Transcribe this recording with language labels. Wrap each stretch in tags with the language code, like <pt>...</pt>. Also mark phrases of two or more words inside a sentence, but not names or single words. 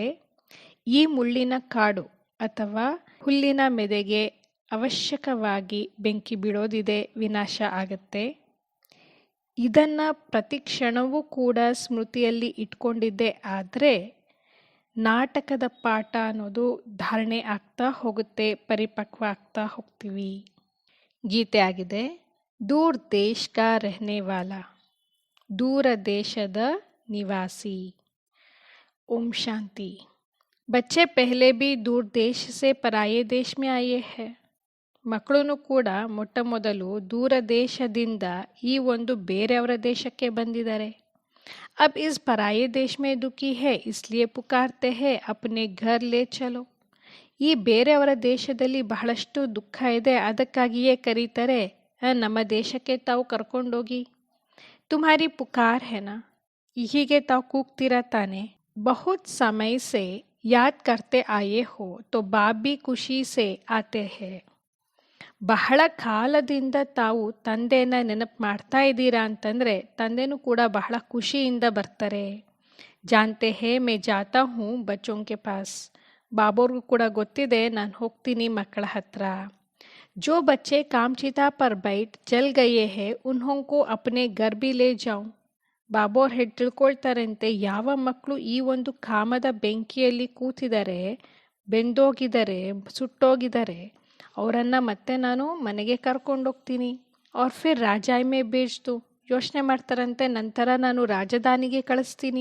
<kn>ಈ ಮುಳ್ಳಿನ ಕಾಡು ಅಥವಾ ಹುಲ್ಲಿನ ಮೆದೆಗೆ ಅವಶ್ಯಕವಾಗಿ ಬೆಂಕಿ ಬೀಳೋದಿದೆ, ವಿನಾಶ ಆಗುತ್ತೆ। ಇದನ್ನು ಪ್ರತಿ ಕ್ಷಣವೂ ಕೂಡ ಸ್ಮೃತಿಯಲ್ಲಿ ಇಟ್ಕೊಂಡಿದ್ದೇ ಆದರೆ ನಾಟಕದ ಪಾಠ ಅನ್ನೋದು ಧಾರಣೆ ಆಗ್ತಾ ಹೋಗುತ್ತೆ, ಪರಿಪಕ್ವ ಆಗ್ತಾ ಹೋಗ್ತೀವಿ। ಗೀತೆ ಆಗಿದೆ।</kn> <hi>दूर देश का रहने वाला,</hi> <kn>ದೂರ ದೇಶದ ನಿವಾಸಿ।</kn> <hi>ओम शांति। बच्चे पहले भी दूर देश से पराये देश में आए हैं।</hi> <kn>ಮಕ್ಕಳು ಕೂಡ ಮೊಟ್ಟ ಮೊದಲು ದೂರ ದೇಶದಿಂದ ಈ ಒಂದು ಬೇರೆಯವರ ದೇಶಕ್ಕೆ ಬಂದಿದ್ದಾರೆ।</kn> <hi>अब इस पराये देश में दुखी है इसलिए पुकारते हैं अपने घर ले चलो।</hi> <kn>ಈ ಬೇರೆಯವರ ದೇಶದಲ್ಲಿ ಬಹಳಷ್ಟು ದುಃಖ ಇದೆ, ಅದಕ್ಕಾಗಿಯೇ ಕರೀತಾರೆ ನಮ್ಮ ದೇಶಕ್ಕೆ ತಾವು ಕರ್ಕೊಂಡೋಗಿ।</kn> <hi>तुम्हारी पुकार है ना,</hi> <kn>ಹೀಗೆ ತಾವು ಕೂಗ್ತೀರಾ ತಾನೆ।</kn> <hi>बहुत समय से याद करते आए हो तो बाप भी खुशी से आते हैं।</hi> <kn>ಬಹಳ ಕಾಲದಿಂದ ತಾವು ತಂದೆನ ನೆನಪು ಮಾಡ್ತಾ ಇದ್ದೀರಾ ಅಂತಂದರೆ ತಂದೆನೂ ಕೂಡ ಬಹಳ ಖುಷಿಯಿಂದ ಬರ್ತಾರೆ।</kn> <hi>जानते हैं मैं जाता हूँ बच्चों के पास,</hi> <kn>ಬಾಬೋರ್ಗೂ ಕೂಡ ಗೊತ್ತಿದೆ ನಾನು ಹೋಗ್ತೀನಿ ಮಕ್ಕಳ ಹತ್ರ।</kn> <hi>जो बच्चे कामचिता पर बैठ जल गए हैं उन्हों को अपने घर भी ले जाऊं।</hi> <kn>ಬಾಬೋರ್ ಹೆಡ್ ತಿಳ್ಕೊಳ್ತಾರಂತೆ, ಯಾವ ಮಕ್ಕಳು ಈ ಒಂದು ಕಾಮದ ಬೆಂಕಿಯಲ್ಲಿ ಕೂತಿದ್ದಾರೆ, ಬೆಂದೋಗಿದ್ದಾರೆ, ಸುಟ್ಟೋಗಿದ್ದಾರೆ, ಅವರನ್ನು ಮತ್ತೆ ನಾನು ಮನೆಗೆ ಕರ್ಕೊಂಡೋಗ್ತೀನಿ। ಅವ್ರ</kn> <hi>फिर राजाई में भेज दो,</hi> <kn>ಯೋಚನೆ ಮಾಡ್ತಾರಂತೆ ನಂತರ ನಾನು ರಾಜಧಾನಿಗೆ ಕಳಿಸ್ತೀನಿ।</kn>